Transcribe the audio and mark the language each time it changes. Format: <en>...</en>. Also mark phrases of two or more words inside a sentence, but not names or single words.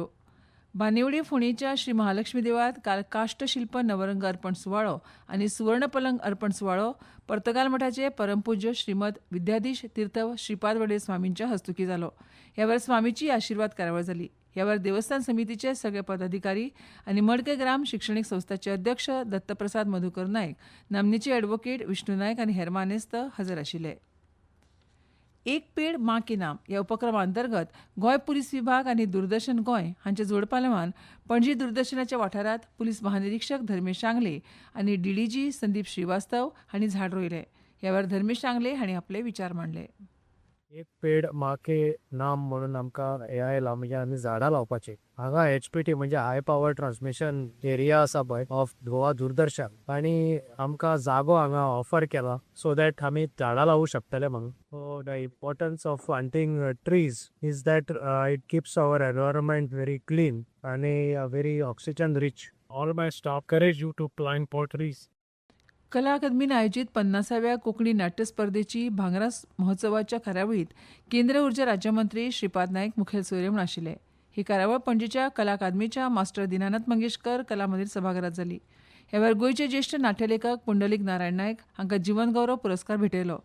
<kg>बानेवडी फोंडेच्या श्री महालक्ष्मी देवळात काल काष्टशिल्प नवरंग अर्पण सुवाळो आनी सुवर्ण पलंग अर्पण सुवाळो पर्तगाल मठाचे परमपूज्य श्रीमद विद्याधीश तीर्थ श्रीपाद वडे स्वामींच्या हस्तुकी जालो. ह्या वेळार स्वामीची आशिर्वाद कार्यावळ जाली. ह्या वेळार देवस्थान समितीचे सगळे पदाधिकारी आनी मडके ग्राम शिक्षणीक संस्थाचे अध्यक्ष दत्तप्रसाद मधुकर नायक, नामनेचे ॲडव्होकेट विष्णू नायक आनी हेर मानेस्त हजर आशिल्ले. एक पेड माँ के नाम ह्या उपक्रमा अंतर्गत गोंय पुलीस विभाग आनी दूरदर्शन गोंय हांचे जोडपालवान पणजी दूरदर्शनाच्या वाठारांत पुलीस महानिरीक्षक धर्मेश शांगले आनी डीडीजी संदीप श्रीवास्तव हांणी झाड रोयले. ह्या वेळार धर्मेश शांगले हांणी आपले विचार मांडले. एक पेड माके नाम म्हणून आमकां हे आयला म्हणजे आमी झाडां लावपाची. हांगा HPT म्हणजे</kg> <en>high power transmission area</en> <kg>आसा पळय ऑफ गोवा दूरदर्शन आनी आमकां जागो हांगा ऑफर केला</kg> <en>so that</en> <kg>आमी झाडां लावूं शकतले म्हणून.</kg> <en>so the importance of planting trees is that it keeps our environment very clean आनी very oxygen rich. all my staff courage you to plant more trees.</en> <kg>कला अकादमीन आयोजित 50व्या कोंकणी नाट्य स्पर्धेची भांगरा महोत्सवाच्या कार्यावळीत केंद्रीय उर्जा राज्यमंत्री श्रीपाद नायक मुखेल सोयरे म्हूण आशिल्ले. ही कार्यावळ पणजेच्या कला अकादमीच्या मास्टर दिनानाथ मंगेशकर कला मंदिर सभाघरात जाली. ह्या वेळार गोंयचे ज्येश्ठ नाट्यलेखक पुंडलीक नारायण नायक हांकां जीवन गौरव पुरस्कार भेटयलो.</kg>